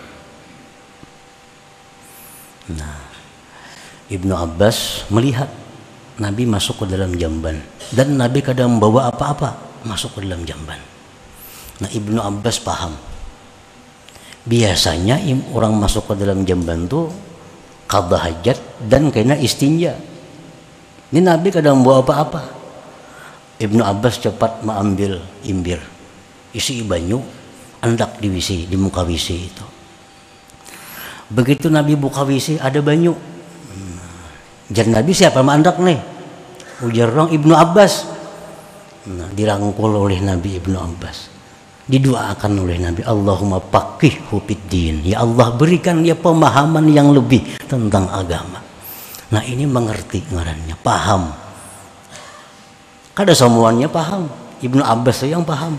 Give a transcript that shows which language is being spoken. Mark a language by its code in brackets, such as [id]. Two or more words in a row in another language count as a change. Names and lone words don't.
[id] Nah, Ibnu Abbas melihat Nabi masuk ke dalam jamban, dan Nabi kadang membawa apa-apa masuk ke dalam jamban. Nah, Ibnu Abbas paham, biasanya orang masuk ke dalam jamban tuh [ar] قضاء حاجة [id] dan kena istinja. Ini Nabi kadang bawa apa-apa. Ibnu Abbas cepat mengambil imbir, isi banyu, hendak diwisi di muka wisi itu. Begitu Nabi buka wisi, ada banyu. Jar Nabi, siapa mandak nih? Ujar orang Ibnu Abbas. Nah, dirangkul oleh Nabi Ibnu Abbas. Didoakan oleh Nabi, [ar] اللهم فقهه في الدين. [id] Ya Allah, berikan dia pemahaman yang lebih tentang agama. Nah, ini mengerti ngarannya, paham. Kada semuanya paham. Ibnu Abbas yang paham.